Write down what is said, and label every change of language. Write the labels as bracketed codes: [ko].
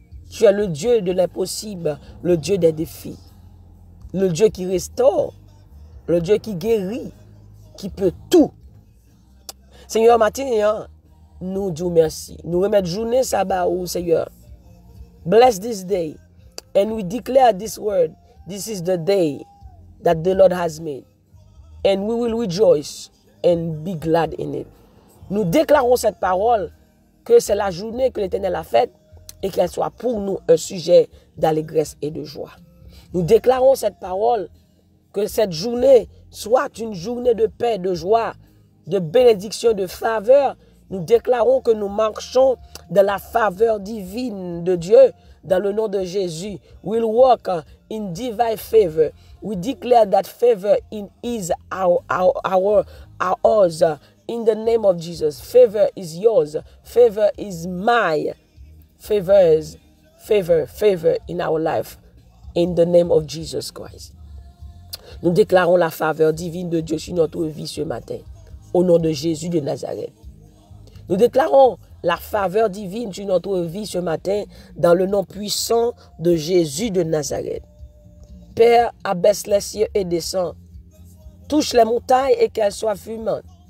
[fr] Tu es le Dieu de l'impossible, le Dieu des défis, le Dieu qui restaure, le Dieu qui guérit, qui peut tout. Seigneur, matin, nous disons merci. Nous remettons journée sabbat au Seigneur. [en] Bless this day. And we declare this word. This is the day that the Lord has made. And we will rejoice and be glad in it. [fr] Nous déclarons cette parole que c'est la journée que l'Éternel a faite et qu'elle soit pour nous un sujet d'allégresse et de joie. Nous déclarons cette parole que cette journée soit une journée de paix, de joie, de bénédiction, de faveur. Nous déclarons que nous marchons dans la faveur divine de Dieu dans le nom de Jésus. [en] We'll walk in divine favor. We declare that favor is ours in the name of Jesus. Favor is yours. Favor is mine. Favor in our life in the name of Jesus Christ. [fr] Nous déclarons la faveur divine de Dieu sur notre vie ce matin, au nom de Jésus de Nazareth. Nous déclarons la faveur divine sur notre vie ce matin, dans le nom puissant de Jésus de Nazareth. Père, abaisse les cieux et descend. Touche les montagnes et qu'elles soient fumantes.